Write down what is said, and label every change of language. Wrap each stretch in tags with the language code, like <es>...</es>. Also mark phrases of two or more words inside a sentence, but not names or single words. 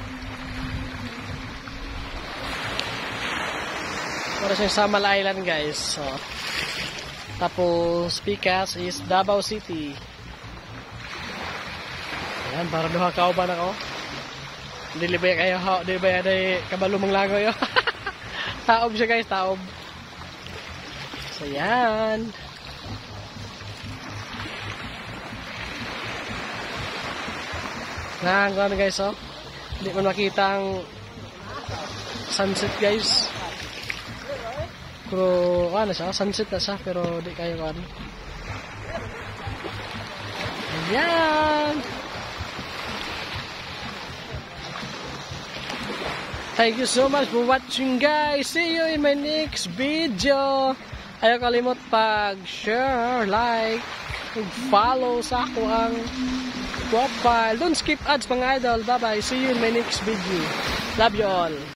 <tl>Para sa Samal Island guys. So, tapos Picas is Davao City.</tl> <ceb>Ayan, para duha kauban ako. Dili ba kayo, di ba yan kabalumang langoy yo. Taob siya guys, taob.</ceb> <tl>So yan. Ano guys, oh. Hindi mo makita ang sunset guys. Pero ano siya, sunset na siya pero di kayo kan. Ayan.</tl> <en>Thank you so much for watching guys. See you in my next video.</en> <ceb>Ayaw kalimot pag-share, like, follow sa ako ang profile.</ceb> <en>Don't skip ads</en> <ceb>mga idol.</ceb> <en>Bye bye. See you in my next video. Love you all.</en>